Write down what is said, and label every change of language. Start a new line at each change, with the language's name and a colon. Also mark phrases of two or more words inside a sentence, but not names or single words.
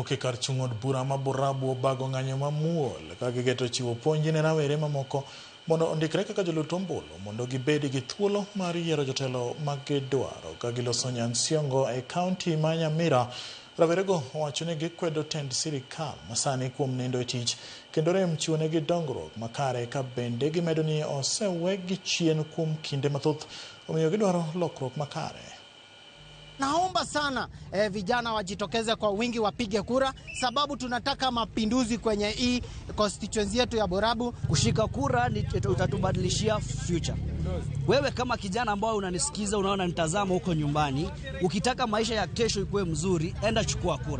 Luo (Kenya and Tanzania): owuok e kar chung' od bura ma Borabu obago ng'anyo mamuol ka gigeto chiwo puonj ne rawere mamoko mondo ondikre kaka jolut ombulu mondo gibed gi thuolo mar yiero jotelo ma gidwaro ka giloso Nyansiongo e kaunti ma Nyamira. Rawerego owacho ni gikwedo tend sirikal masani kuom nindo e tich kendo rem chiwo negi dongruok makare ka bende gimedo ni osewegi chien kuom kinde mathoth omiyo gidwaro lokruok makare.
Swahili: Naomba sana vijana wajitokeze kwa wingi wapige kura, sababu tunataka mapinduzi kwenye hii constituency yetu ya Borabu. Kushika kura utatubadilishia future. Wewe kama kijana ambao unanisikiza, unaona nitazama huko nyumbani, ukitaka maisha ya kesho ikuwe mzuri, enda chukua kura.